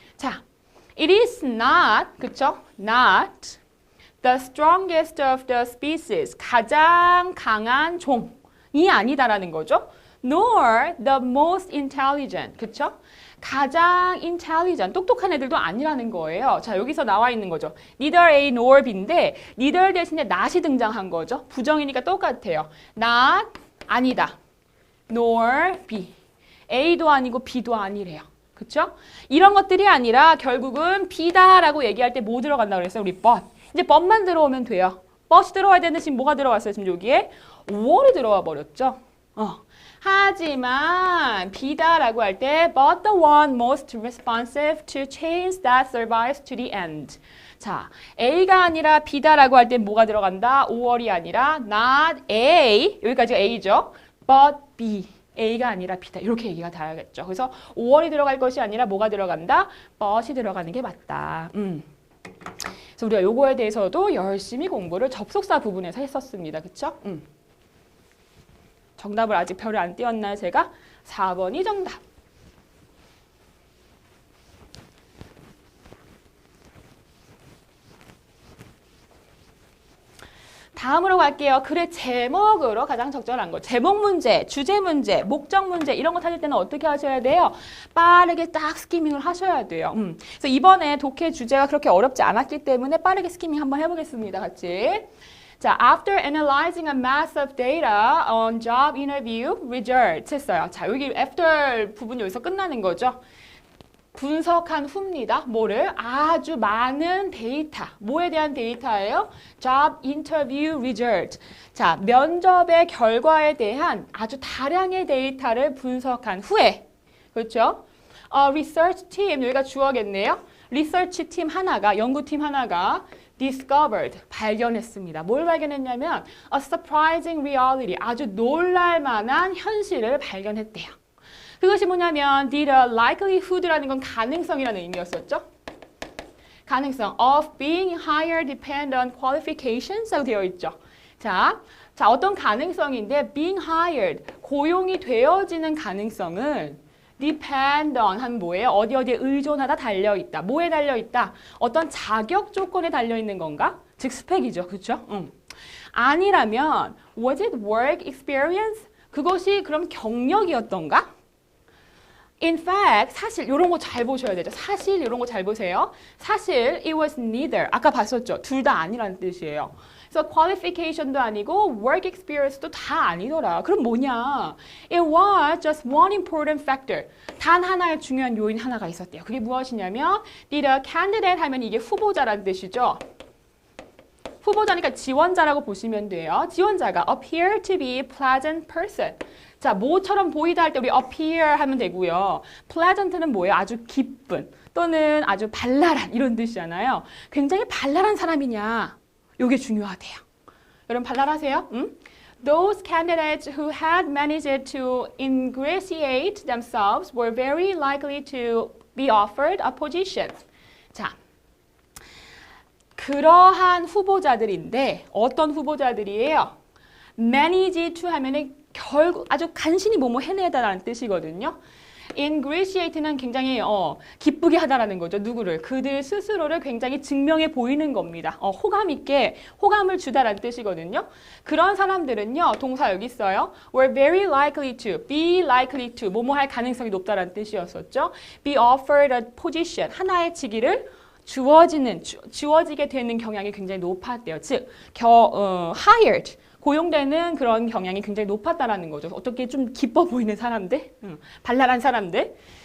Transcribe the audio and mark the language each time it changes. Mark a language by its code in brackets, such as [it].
[en] 자, it is not, [ko] 그쵸? [en] Not the strongest of the species. [ko] 가장 강한 종이 아니다라는 거죠. [en] Nor the most intelligent. [ko] 그쵸? 가장 intelligent, 똑똑한 애들도 아니라는 거예요. 자, 여기서 나와 있는 거죠. Neither A nor B인데 neither 대신에 not이 등장한 거죠. 부정이니까 똑같아요. not, 아니다. nor B. A도 아니고 B도 아니래요. 그쵸? 이런 것들이 아니라 결국은 B다라고 얘기할 때 뭐 들어간다고 그랬어요? 우리 but. 이제 but만 들어오면 돼요. but이 들어와야 되는데 지금 뭐가 들어왔어요? 지금 여기에 5월이 들어와 버렸죠. 하지만 B다라고 할 때 [en] but the one most responsive to change that survives to the end. [ko] 자, A가 아니라 B다라고 할 때 뭐가 들어간다? 5월이 아니라 not A, 여기까지가 A죠. but B. A가 아니라 B다. 이렇게 얘기가 돼야겠죠. 그래서 5월이 들어갈 것이 아니라 뭐가 들어간다? but이 들어가는 게 맞다. 그래서 우리가 요거에 대해서도 열심히 공부를 접속사 부분에서 했었습니다. 그쵸? 정답을 아직 별을 안 띄웠나요, 제가? 4번이 정답. 다음으로 갈게요. 글의 제목으로 가장 적절한 거. 제목 문제, 주제 문제, 목적 문제 이런 거 찾을 때는 어떻게 하셔야 돼요? 빠르게 딱 스키밍을 하셔야 돼요. 그래서 이번에 독해 주제가 그렇게 어렵지 않았기 때문에 빠르게 스키밍 한번 해보겠습니다. 같이. [en] 자, after analyzing a mass of data on job interview results [ko] 했어요. 자, 여기 after 부분이 여기서 끝나는 거죠. 분석한 후입니다. 뭐를? 아주 많은 데이터. 뭐에 대한 데이터예요? Job interview result. 자, 면접의 결과에 대한 아주 다량의 데이터를 분석한 후에, 그렇죠? research team, 여기가 주어겠네요. research 팀 하나가, 연구팀 하나가 discovered, 발견했습니다. 뭘 발견했냐면 [en] a surprising reality, [ko] 아주 놀랄만한 현실을 발견했대요. 그것이 뭐냐면 did a likelihood라는 건 가능성이라는 의미였었죠. [en] 가능성 of being hired depend on qualifications [ko] 라고 되어 있죠. 자, 어떤 가능성인데 being hired, 고용이 되어지는 가능성은 depend on 한 뭐예요? 어디에 의존하다 달려있다. 뭐에 달려있다? 어떤 자격 조건에 달려있는 건가? 즉 스펙이죠. 그렇죠? 아니라면 [en] was it work experience? [ko] 그것이 그럼 경력이었던가? [en] In fact, [ko] 사실 이런 거 잘 보셔야 되죠. 사실 이런 거 잘 보세요. 사실 [en] it was neither. [ko] 아까 봤었죠. 둘 다 아니라는 뜻이에요. 그래서 qualification도 아니고 work experience도 다 아니더라. 그럼 뭐냐? [en] It was just one important factor. [ko] 단 하나의 중요한 요인 하나가 있었대요. 그게 무엇이냐면 did a candidate 하면 이게 후보자라는 뜻이죠. 후보자니까 지원자라고 보시면 돼요. 지원자가 [en] appear to be a pleasant person. [ko] 자, 뭐처럼 보이다 할 때 우리 appear 하면 되고요. pleasant는 뭐예요? 아주 기쁜 또는 아주 발랄한 이런 뜻이잖아요. 굉장히 발랄한 사람이냐. 이게 중요하대요. 여러분 발랄하세요? 응? [en] Those candidates who had managed to ingratiate themselves were very likely to be offered a position. [ko] 자, 그러한 후보자들인데 어떤 후보자들이에요? manage to 하면은 결국 아주 간신히 뭐뭐 해내다라는 뜻이거든요. ingratiate는 굉장히 기쁘게 하다라는 거죠. 누구를? 그들 스스로를 굉장히 증명해 보이는 겁니다. 호감 있게 호감을 주다라는 뜻이거든요. 그런 사람들은요. 동사 여기 있어요. [en] were very likely to, [ko] be likely to 뭐뭐 할 가능성이 높다라는 뜻이었었죠. [en] be offered a position, [ko] 하나의 직위를 주어지게 되는 경향이 굉장히 높았대요. 즉, hired, 고용되는 그런 경향이 굉장히 높았다라는 거죠. 어떻게 좀 기뻐 보이는 사람들, 발랄한 사람들.